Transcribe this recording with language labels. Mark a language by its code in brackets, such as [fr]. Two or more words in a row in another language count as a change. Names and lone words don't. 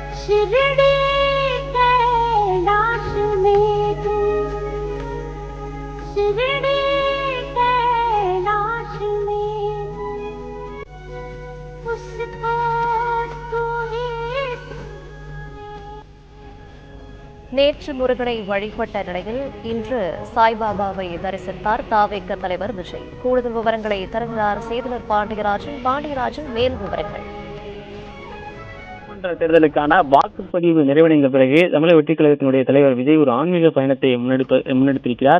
[hi] शिरडी कैलाश में तू, शिरडी कैलाश में उसको तू ही। [ta] நேற்று முருகனை வழிபட்ட நிலையில் இன்று சாய்பாபாவை தரிசித்தார் தாவேக தலைவர் விஜய். கூடுதல் விவரங்களை தருகிறார் செய்தியாளர் பாண்டியராஜன். மேல் விவரங்கள். தேர்தலுக்கான வாக்குப்பதிவு நிறைவடைந்த பிறகு தமிழக வெற்றிக் கழகத்தினுடைய தலைவர் விஜய் ஒரு ஆன்மீக பயணத்தை முன்னெடுத்திருக்கிறார்.